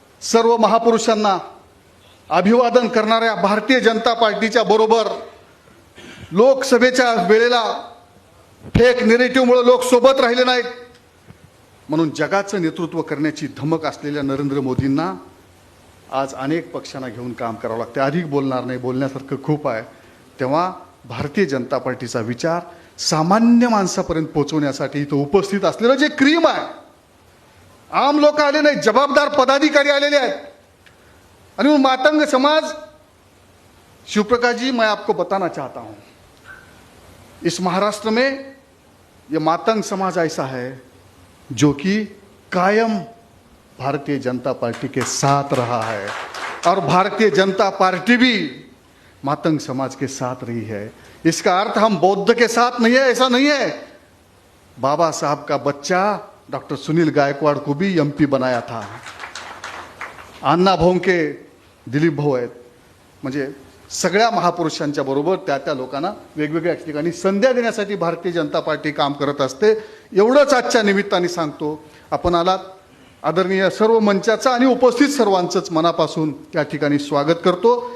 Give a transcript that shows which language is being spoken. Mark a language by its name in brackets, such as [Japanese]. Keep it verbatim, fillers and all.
[Marathi] सर्व महापुरुषांना अभिवादन करणाऱ्या भारतीय जनता पार्टीच्या बरोबर लोकसभेच्या वेळेला फेक निरेटिव्हमुळे लोक सोबत राहिले नाहीत, म्हणून जगाचं नेतृत्व करण्याची धमक असलेल्या नरेंद्र मोदींना आज अनेक पक्षांना घेऊन काम करावं लागतं. अधिक बोलणार नाही, बोलण्यासारखं खूप आहे. तेव्हा भारतीय जनता पार्टीचा विचार सामान्य माणसापर्यंत पोहोचवण्यासाठी इथं उपस्थित असलेलं जे क्रीम आहे, आम लोक आले नाही, जबाबदार पदाधिकारी आलेले आहेत. [Hindi] आणि मातंग समाज, शिवप्रकाश जी, मैं आपको बताना चाहता हूँ, इस महाराष्ट्र में ये मातंग समाज ऐसा है जो कि कायम भारतीय जनता पार्टी के साथ रहा है और भारतीय जनता पार्टी भी मातंग समाज के साथ रही है. इसका अर्थ हम बौद्ध के साथ नहीं है, ऐसा नहीं है. बाबा साहब का बच्चा डॉक्टर सुनील गायकवाड़ को भी एम पी बनाया था. [Marathi] अण्णा भाऊ के दिलीप भाऊ आहेत, म्हणजे सगळ्या महापुरुषांच्या बरोबर त्या त्या लोकांना वेगवेगळ्या ठिकाणी संध्या देण्यासाठी भारतीय जनता पार्टी काम करत असते. एवढंच आजच्या निमित्ताने सांगतो. आपण आलात, आदरणीय सर्व मंचाचा आणि उपस्थित सर्वांचंच मनापासून त्या ठिकाणी स्वागत करतो.